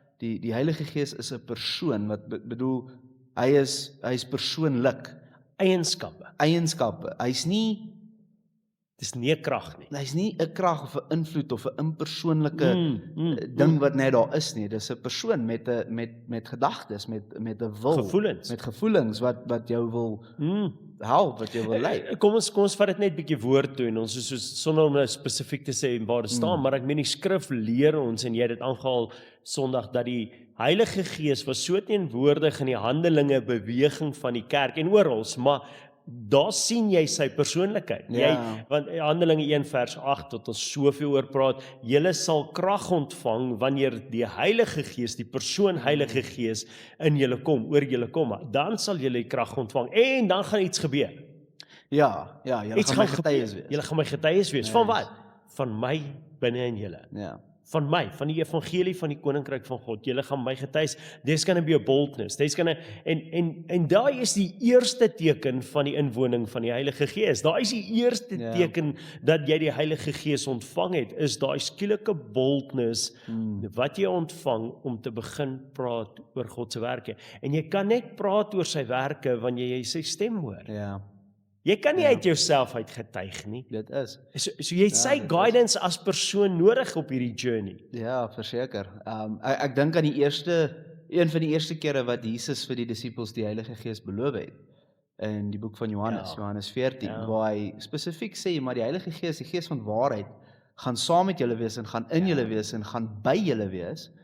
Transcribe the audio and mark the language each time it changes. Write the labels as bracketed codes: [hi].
[af] Die Heilige Gees is 'n persoon wat bedoel hy is persoonlik. Eienskappe. Hy's nie Dis nie 'n krag nie. Hy's nie 'n krag of 'n invloed of 'n impersoonlike ding wat net daar is nie. Dis 'n persoon met gedagtes, met 'n wil, Gevoelens. met gevoelens wat jou wil help, wat jou wil lei. Kom ons vat dit net bietjie woord toe en ons is soos sonder om nou spesifiek te sê waar dit staan, maar ek meen die skrif leer ons en jy het dit aangehaal Sondag dat die Heilige Gees was so teenwoordig in die handelinge, beweging van die kerk en oral, maar daar sien jy sy persoonlikheid. Want Handelinge 1 vers 8 tot ons soveel oor praat, julle sal krag ontvang wanneer die Heilige Gees, die persoon Heilige Gees in julle kom, oor julle kom, dan sal julle die krag ontvang en dan gaan iets gebeur. Ja, julle gaan my getuies wees. Julle gaan my getuies wees. Van wat? Van my binne in julle. Ja. Van my, van die evangelie van die koninkryk van God. Julle gaan my getuies. [en] There's going to be a boldness. There's going to [af] en daai is die eerste teken van die inwoning van die Heilige Gees. Daai is die eerste teken dat jy die Heilige Gees ontvang het, is daai skielike boldness wat jy ontvang om te begin praat oor God se werke. En jy kan net praat oor sy werke wanneer jy sy stem hoor. Ja. Jy kan nie uit jouself uit getuig nie. Dit is. So jy het sy guidance as persoon nodig op hierdie journey. Ja, verseker. Ek dink aan een van die eerste kere wat Jesus vir die disippels die Heilige Gees beloof het. In die boek van Johannes 14, waar hy spesifiek sê, maar die Heilige Gees, die Gees van waarheid, gaan saam met julle wees en gaan in julle wees en gaan by julle wees.